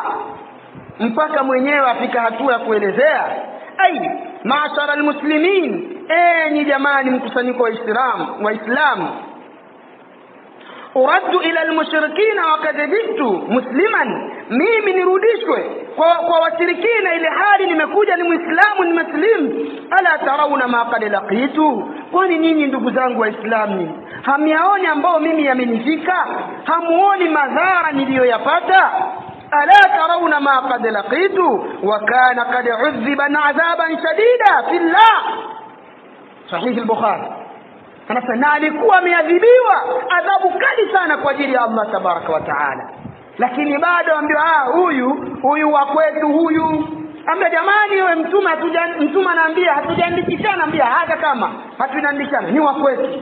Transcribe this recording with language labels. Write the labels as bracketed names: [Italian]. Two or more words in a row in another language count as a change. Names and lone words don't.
[Swahili] Mpaka mwenyewe afika hatua ya kuelezea, [Arabic] معشر المسلمين, [Swahili] enyi jamani mkusanyiko wa Waislamu, [Arabic] أرد إلى المشركين وكذبت مسلما, [Swahili] mimi nirudishwe kwa washirikina ile hali nimekuja ni Muislamu, ni muslim. [Arabic] ألا ترون ما قد لقيت, [Swahili] kwani nyinyi ndugu zangu Waislamu hamyaoni ambao mimi yamenifika? Hamuoni madhara niliyoyapata? [Arabic] ألا ترون ما قد لقيت وكان قد عذب عذابا شديدا في الله. صحيح البخاري. [Swahili] anasema alikuwa ameadhibiwa adhabu kali sana kwa ajili ya [Arabic] الله تبارك وتعالى, [Swahili] lakini bado ambiwa huyu wa kwetu huyu. Ambia jamani, wewe mtume anaambia hatujaandikishana, ambia hata kama hatujaandikishana ni wa kwetu.